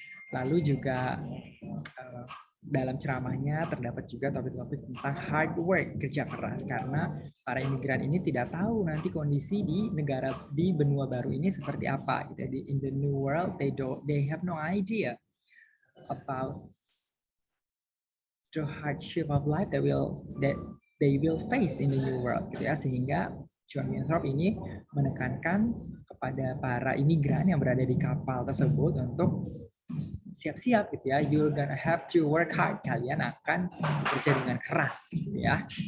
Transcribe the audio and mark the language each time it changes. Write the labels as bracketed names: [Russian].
[Indonesian] Lalu juga dalam ceramahnya terdapat juga topik-topik tentang hard work, kerja keras, karena para imigran ini tidak tahu nanti kondisi di negara di benua baru ini seperti apa gitu. [English] In the new world they have no idea about the hardship of life that they will face in the new world [Indonesian] gitu ya. Sehingga John Winthrop ini menekankan kepada para imigran yang berada di kapal tersebut untuk siap-siap gitu ya, [English] you're gonna have to work hard, [Indonesian] kalian akan bekerja dengan keras gitu ya.